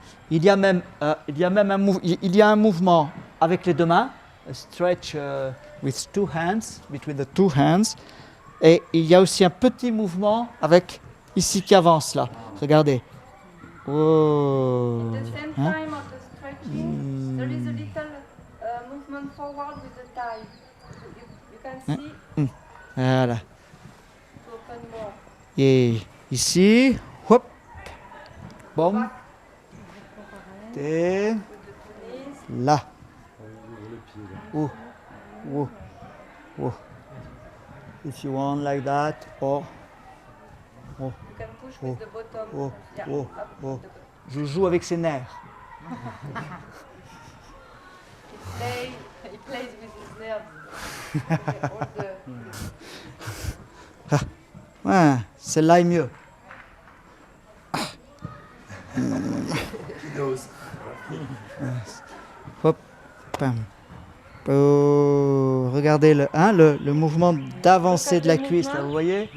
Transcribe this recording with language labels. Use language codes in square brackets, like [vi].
[fr] Il y a même un mouvement avec les deux mains, [en] a stretch with two hands, [fr] between the two hands, et il y a aussi un petit mouvement avec ici qui avance là. Regardez. Oh. [en] At the same Hein? time of the stretching, there is a little movement forward with the thigh. You can see [fr] Voilà. [en] to open more. [fr] Et ici, hop, bon, et là. Oh, oh, oh. [en] If you want like that, or oh, You can push with the bottom. oh, Yeah, oh, up oh. with the bottom. [fr] Je joue avec ses nerfs. [en] He plays with his nerves. All the... [fr] Ouais, celle-là est mieux. Hop, pam. Oh, regardez le mouvement d'avancée de la cuisse, là, vous voyez?